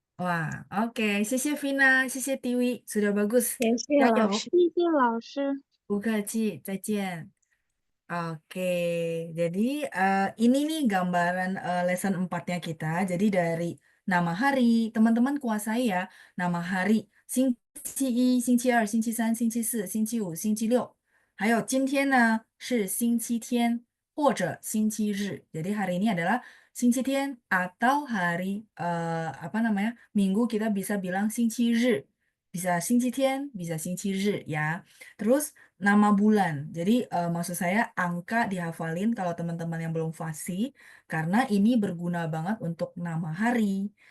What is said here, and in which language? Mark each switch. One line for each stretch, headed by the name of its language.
Indonesian: Wah, oke.
Chinese: 谢谢 Vina, 谢谢 Tiwi.
Indonesian: Sudah bagus.
Chinese: 谢谢加老油。师。谢谢老师。不客气，再见.
Indonesian: Oke, jadi ini nih gambaran lesson 4-nya kita. Jadi dari nama hari, teman-teman kuasai ya. Nama hari,
Chinese: 星期一、星期二、星期三、星期四、星期五、星期六。还有今天呢是星期天或者星期日.
Indonesian: Jadi hari ini adalah 星期天 atau hari apa namanya? Minggu kita bisa bilang 星期日. Bisa 星期天, bisa 星期日 ya. Terus nama bulan. Jadi maksud saya angka dihafalin kalau teman-teman yang belum fasih karena ini berguna banget untuk nama hari.